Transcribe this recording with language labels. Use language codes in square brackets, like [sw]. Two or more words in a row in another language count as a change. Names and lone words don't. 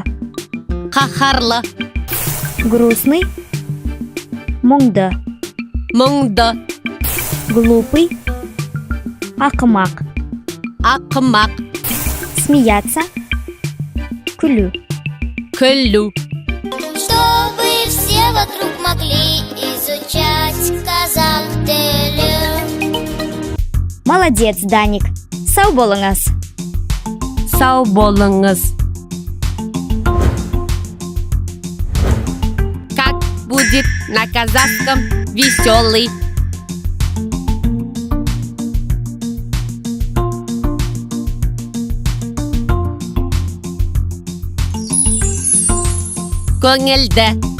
[kk] Қаһарлы. [ru] Грустный, мұңды. [kk] Мұңды. [ru] Глупый, ақымақ. [kk] Ақымақ. [ru] Смеяться, күлу. [kk] Күлу. [ru] Чтобы все вокруг могли изучать [kk] казах тілі. Молодец, Даник. Сау болыңыз. Сау болыңыз. [ru] Как будет на казахском веселый? [kk] Көңілді.